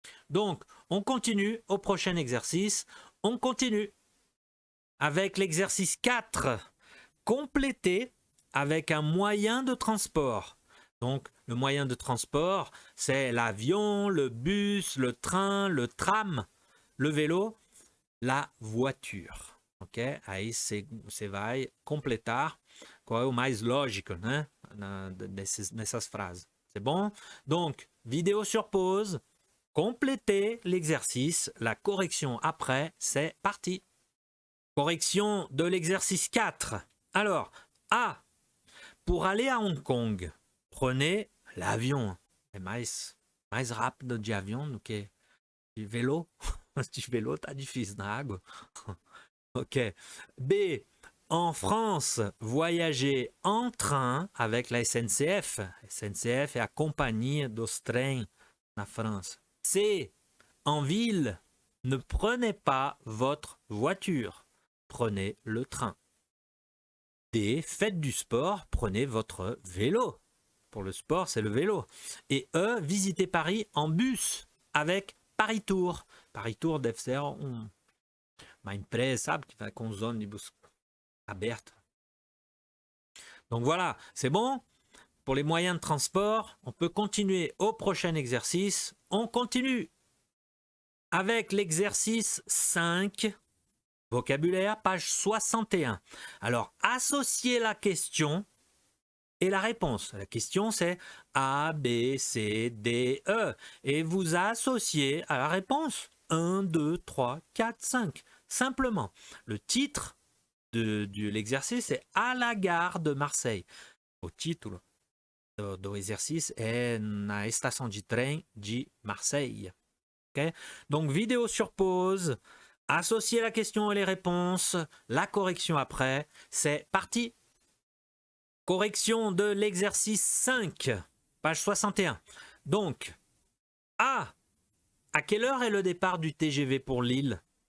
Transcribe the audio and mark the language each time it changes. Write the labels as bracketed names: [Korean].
[French] Donc, on continue au prochain exercice. On continue avec l'exercice 4. Compléter avec un moyen de transport. Donc, le moyen de transport, c'est l'avion, le bus, le train, le tram, le vélo, la voiture. Ok? [Portuguese] Aí você vai completar qual é o mais lógico, né? Nessas frases. [French] C'est bon? Donc, vidéo sur pause. Complétez l'exercice. La correction après, c'est parti. Correction de l'exercice 4. Alors, A. Pour aller à Hong Kong, prenez l'avion. [Portuguese] É mais rápido de avião do que de vélo. De vélo tá difícil na água. Ok. B. [French] En France, voyager en train avec la SNCF. [Portuguese] SNCF é a companhia dos trens na França. C. [French] En ville, ne prenez pas votre voiture. Prenez le train. D. Faites du sport, prenez votre vélo. Pour le sport, c'est le vélo. Et E. Visitez Paris en bus avec Paris Tour. [Portuguese] Paris Tour deve ser uma empresa, sabe, que vai com os ônibus abertos. [French] Donc voilà, c'est bon? Pour les moyens de transport, on peut continuer au prochain exercice. On continue avec l'exercice 5, vocabulaire, page 61. Alors, associez la question et la réponse. La question, c'est A, B, C, D, E. Et vous associez à la réponse 1, 2, 3, 4, 5. Simplement, le titre de l'exercice est À la gare de Marseille. [Portuguese] O título do exercice é Na estação de trem de Marseille. [French] Okay? Donc, vidéo sur pause. Associez la question et les réponses. La correction après. C'est parti. Correction de l'exercice 5, page 61. Donc, A. À quelle heure est le départ du TGV pour Lille?